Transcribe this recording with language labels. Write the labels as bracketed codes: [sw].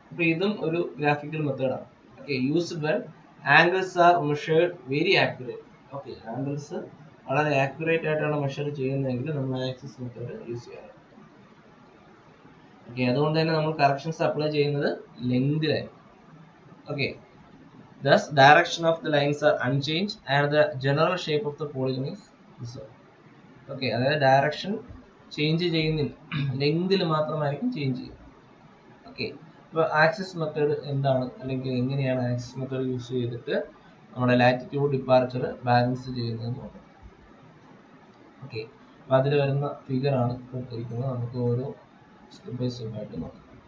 [ml] അപ്പൊ ഇതും ഒരു ഗ്രാഫിക്കൽ മെത്തേഡാണ്. Okay, [en] Used when angles are measured very accurate. [ml] Okay, angles വളരെ ആക്യുറേറ്റ് ആയിട്ടാണ് മെഷർ ചെയ്യുന്നതെങ്കിൽ നമ്മൾ ആക്സിസ് മെത്തേഡ് യൂസ് ചെയ്യാറ്. ഓക്കെ, അതുകൊണ്ട് തന്നെ നമ്മൾ കറക്ഷൻസ് അപ്ലൈ ചെയ്യുന്നത് ലെങ്തിലായിരിക്കും. [en] Okay, thus direction of the lines are unchanged and the general shape of the polygon is preserved. [ml] Okay, അതായത് ഡയറക്ഷൻ ചേഞ്ച് ചെയ്യുന്നില്ല, ലെങ്തിൽ മാത്രമായിരിക്കും ചേഞ്ച് ചെയ്യുന്നത്. ഓക്കെ, ഇപ്പോൾ ആക്സിസ് മെത്തേഡ് എന്താണ്, അല്ലെങ്കിൽ എങ്ങനെയാണ് ആക്സിസ് മെത്തേഡ് യൂസ് ചെയ്തിട്ട് നമ്മുടെ ലാറ്റിറ്റ്യൂഡ് ഡിപ്പാർച്ചർ ബാലൻസ് ചെയ്യുന്നത് നോക്കാം. ഓക്കെ, അപ്പോൾ അതിൽ വരുന്ന ഫിഗർ ആണ് കൊടുത്തിരിക്കുന്നത്. നമുക്ക് ഓരോ സ്റ്റെപ്പ് ബൈ സ്റ്റെപ്പ് ആയിട്ട് നോക്കാം.